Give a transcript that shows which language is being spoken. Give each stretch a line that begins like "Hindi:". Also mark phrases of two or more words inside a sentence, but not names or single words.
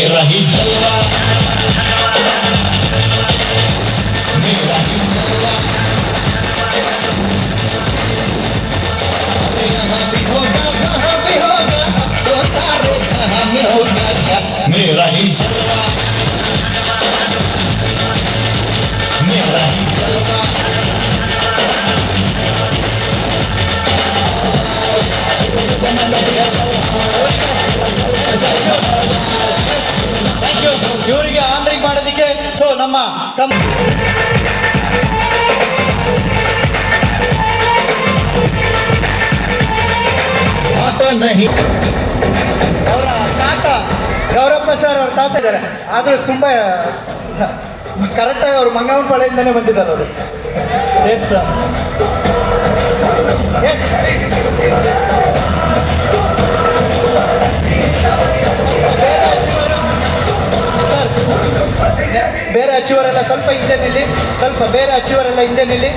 Hindi: ही जलवा मेरा ही जलवा यहाँ भी होगा कहाँ भी होगा अब तो सारे जहाँ में होगा क्या मेरा ही जलवा मेरा ही जलवा
English: thank you
Kannada: ಇವರಿಗೆ ಆನ್ರಿಂಗ್ ಮಾಡೋದಕ್ಕೆ. ಸೊ ನಮ್ಮ
Hindi: आता नहीं
Kannada: ಅವರ ತಾತ ಗೌರಪ್ಪ ಸರ್ ಅವ್ರ ತಾತ ಇದ್ದಾರೆ, ಆದರೂ ತುಂಬ ಕರೆಕ್ಟಾಗಿ ಅವರು ಮಂಗನಪಾಳ್ಯದಿಂದನೇ ಬಂದಿದ್ದಾರೆ ಅವರು.
English: yes sir,
Kannada: ಬೇರೆ ಅಚೀವರೆಲ್ಲ ಸ್ವಲ್ಪ ಹಿಂದೆ ನಿಲ್ಲಿ, ಸ್ವಲ್ಪ ಬೇರೆ ಅಚೀವರೆಲ್ಲ ಹಿಂದೆ ನಿಲ್ಲಿ.